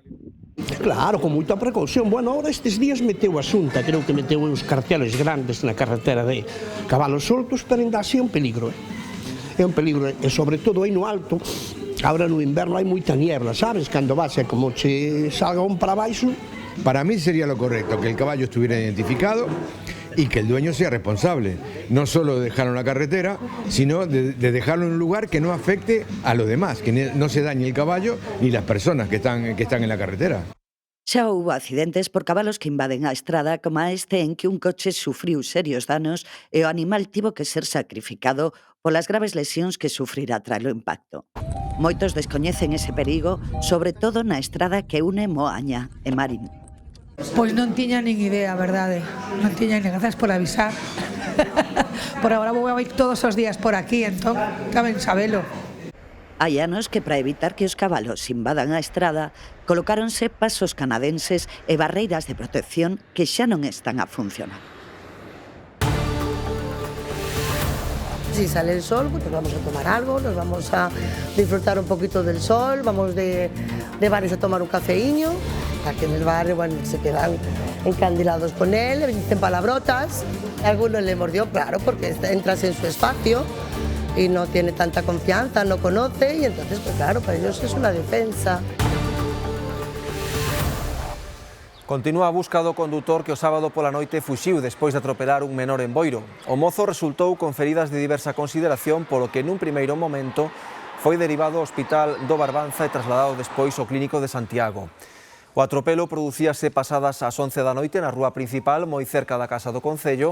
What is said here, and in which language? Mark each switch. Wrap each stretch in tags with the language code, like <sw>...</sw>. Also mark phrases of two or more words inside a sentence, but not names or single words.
<gl>Claro, con moita precaución. Bueno, ahora estes días meteu a Xunta, creo que meteu uns carteles grandes na carretera de cabalos soltos, pero ainda así é un peligro. É un peligro, e sobre todo aí no alto, agora no inverno hai moita niebla, sabes? Cando vas é como che salga un para baixo.</gl> <es>Para mí sería lo correcto, que el caballo estuviera identificado y que el dueño sea responsable, no solo de dejarlo en la carretera, sino de dejarlo en un lugar que no afecte a los demás, que no se dañe el caballo ni las personas que están en la carretera.</es> <gl>Xa houbo accidentes por cabalos que invaden a estrada, como a este en que un coche sufriu serios danos e o animal tivo que ser sacrificado polas graves lesións que sufrira tras o impacto. Moitos descoñecen ese perigo, sobre todo na estrada que une Moaña e Marín. Pois non tiña nin idea, verdade. Non tiña nin, gracias por avisar. Por agora vou a ir todos os días por aquí, entón, caben sabelo. Hai anos que para evitar que os cabalos invadan a estrada, colocáronse pasos canadenses e barreiras de protección que xa non están a funcionar.</gl> <es>Si sale el sol, pues nos vamos a tomar algo, nos vamos a disfrutar un poquito del sol, vamos de bares a tomar un cafeíño. Aquí en el barrio, bueno, se quedan encandilados con él, le dicen palabrotas. A alguno le mordió, claro, porque entras en su espacio y no tiene tanta confianza, no conoce, y entonces, pues claro, para ellos es una defensa.</es> <gl>Continúa a busca do condutor que o sábado pola noite fuxiu despois de atropelar un menor en Boiro. O mozo resultou con feridas de diversa consideración, polo que nun primeiro momento foi derivado ao Hospital do Barbanza e trasladado despois ao Clínico de Santiago. O atropelo producíase pasadas as 11 da noite na rúa principal, moi cerca da Casa do Concello.</gl>